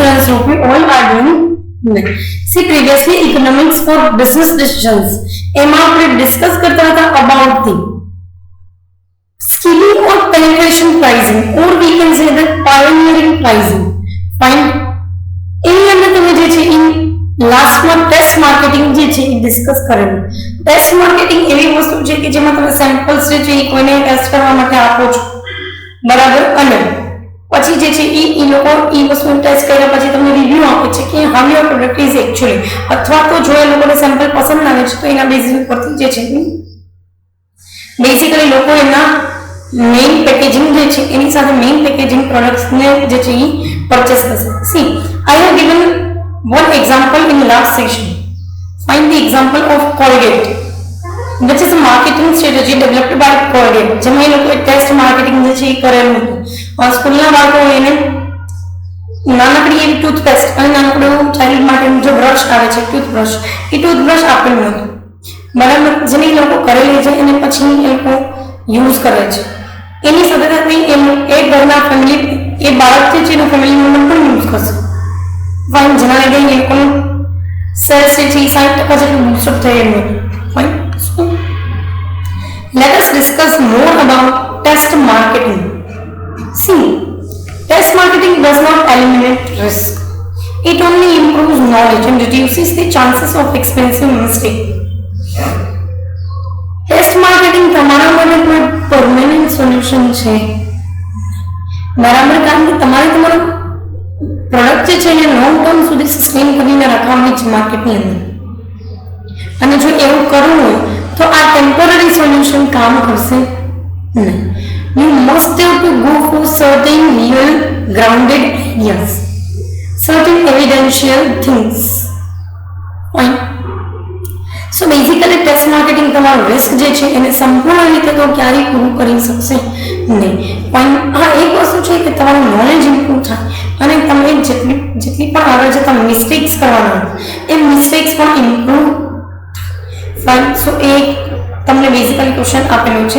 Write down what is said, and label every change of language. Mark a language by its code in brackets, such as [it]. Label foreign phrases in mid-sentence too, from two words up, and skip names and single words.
[en] what we all are doing. See, previously economics for business decisions [gu] એમાં આપણે ડિસ્કસ કરતા હતા [en] about the skilling or penetration pricing, or we can say that pioneering pricing. Fine. [gu] એની અંદર તમે જે છે in લાસ્ટમાં [en] test marketing [gu] જે છે એ ડિસ્કસ કરેલું. ટેસ્ટ માર્કેટિંગ એવી વસ્તુ છે કે જેમાં તમે સેમ્પલ્સ જે છે એ કોઈને ટેસ્ટ કરવા માટે આપો છો, બરાબર, અને પછી જે છે એ લોકો એ વસ્તુ ટેસ્ટ કર્યા પછી તમને રિવ્યુ આપે છે કે [en] how your product is actually, [gu] અથવા તો જો એ લોકોને સેમ્પલ પસંદ આવે છે તો એના બેઝિસ ઉપરથી જે છે બેસિકલી લોકો એના [en] main packaging [gu] જે છે એની સાથે [en] main packaging [gu] પ્રોડક્ટ્સને જે છે એ પરચેસ કરશે. [en] See, I have given one example in last session. Find the example of Colgate, which is a marketing strategy developed by Colgate. [gu] જેમાં એ લોકોએ [en] test marketing [gu] જે છે એ કરેલું હતું. સ્કૂલના બાળકો એને નાનકડી એવી ટૂથપેસ્ટ અને નાનકડું ચાઇલ્ડ માટેનું જે બ્રશ આવે છે ટૂથબ્રશ, એ ટૂથબ્રશ આપેલું હતું, બરાબર, જેને એ લોકો કરેલી છે અને પછી એ લોકો યુઝ કરે છે. એની સાથે સાથે એ ઘરના ફેમિલી, એ બાળક જે છે એનો [en] family member [gu] પણ યુઝ કરશે. ફાઇન, જેના લીધે એ લોકોનું સેલ્સ જે છે એ 60% જેટલું બૂસ્ટઅપ થયેલું હતું. [en] Fine, so let us discuss more about test marketing. See, test marketing does not eliminate risk. It only improves knowledge and reduces the chances of expensive mistake. Test marketing [gu] તમારા માટે કોઈ [en] permanent solution [gu] છે, બરાબર, કારણ કે તમારે તમારું પ્રોડક્ટ જે છે એને [en] long term [gu] સુધી સસ્ટેન કરીને રાખવાની છે માર્કેટની અંદર, અને જો એવું કરવું હોય તો આ [en] temporary solution [gu] કામ કરશે નહીં. [en] You must have to go for certain real grounded ideas, certain evidential things. Fine. So basically test marketing [gu] તમારો રિસ્ક જે છે એને સંપૂર્ણ રીતે તો ક્યારેય પૂરું કરી શકશે નહીં. પણ હા, એક વસ્તુ છે કે તમારું [en] knowledge improve [gu] થાય અને તમે જેટલી પણ આગળ જતા મિસ્ટેક્સ કરવાના એ મિસ્ટેક્સ પણ ઇમ્પ્રૂવ થાય. [en] Fine, so [gu] એ તમને [en] basically question [gu] આપેલું છે.